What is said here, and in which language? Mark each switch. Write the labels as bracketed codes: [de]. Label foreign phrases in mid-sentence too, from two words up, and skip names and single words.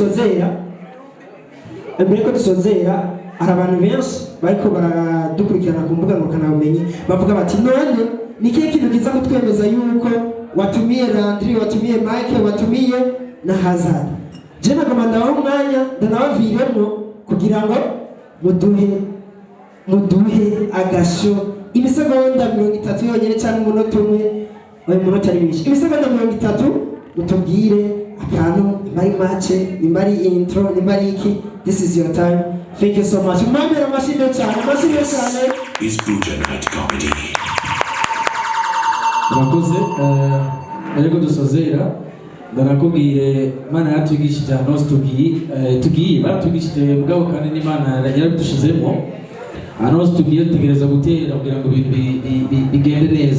[rn] ko dusozera hari abantu benshi bariko baradukurikirana ku mbuga ngurukanabumenyi bavuga bati none ni kihe kintu kiza kutwemeza yuko watumiye Landry watumiye Mike watumiye na Hazard je nagomba ndaho umwanya ndanabaviremo kugira ngo muduhe agasho imisegonda 30 yonyine cyangwa umunota umwe umunota ari mwinshi imisegonda 30 mutubwire kantu nimba ari match nimba ari intro nimba ari iki, [en] this is your time. Thank you so much. [rn] Mwambere amashimwe cyane, amashimwe cyane. [en] is Buja Night Comedy. [rn] murakoze ariko dusozera ndarakubwire Imana yatwigishije ahantu tugiye baratwigishije mugabo kandi n'Imana yaradushizemo ahantu tugiye tugereza gutera kugira ngo ibintu bigende neza.